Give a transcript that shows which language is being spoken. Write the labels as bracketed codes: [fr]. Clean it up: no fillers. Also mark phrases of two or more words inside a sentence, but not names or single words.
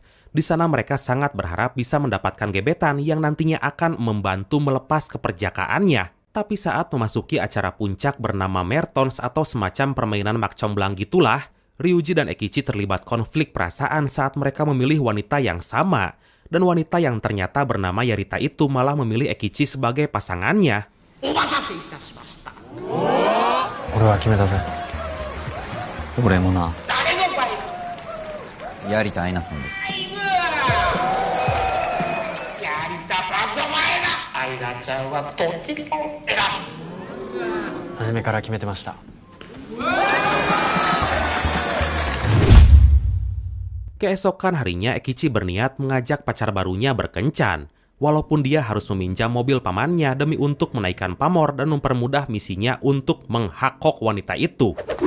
[id] Di sana mereka sangat berharap bisa mendapatkan gebetan yang nantinya akan membantu melepas keperjakaannya. Tapi saat memasuki acara puncak bernama Mertons atau semacam permainan makcomblang gitulah, Ryuji dan Ekichi terlibat konflik perasaan saat mereka memilih wanita yang sama. Dan wanita yang ternyata bernama Yarita itu malah memilih Ekichi sebagai pasangannya. [ja] 俺は決めたぜ。俺もな。槍田愛菜さんです。初めから決めてました。 [id] Keesokan harinya, Ekichi berniat mengajak pacar barunya berkencan. Walaupun dia harus meminjam mobil pamannya demi untuk menaikkan pamor dan mempermudah misinya untuk menghakok wanita itu.